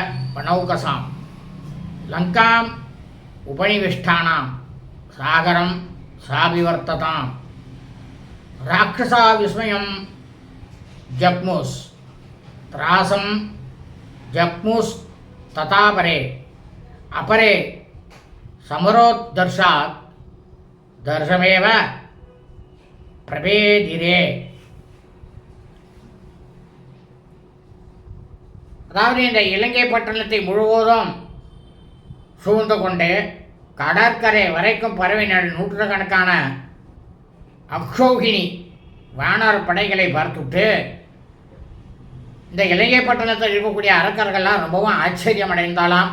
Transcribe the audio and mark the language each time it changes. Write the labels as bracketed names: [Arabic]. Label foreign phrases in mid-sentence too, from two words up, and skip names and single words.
[Sanskrit] वनौकसां लङ्कां उपनिविष्टानां सागरं चाभिवर्तताम् राक्षसा विस्मयं जग्मुः त्रासं जग्मुः तथापरे अपरे समरोदर्शात् दर्शमेव प्रभेदिरे. [Tamil] அதாவது இந்த இலங்கை பட்டணத்தை முழுவதும் சூழ்ந்து கொண்டு கடற்கரை வரைக்கும் பரவின நூற்றுக்கணக்கான அக்ஷௌகினி வானர படைகளை பார்த்துட்டு இந்த இலங்கை பட்டணத்தில் இருக்கக்கூடிய அரக்கர்கள்லாம் ரொம்பவும் ஆச்சரியம் அடைந்தாலாம்.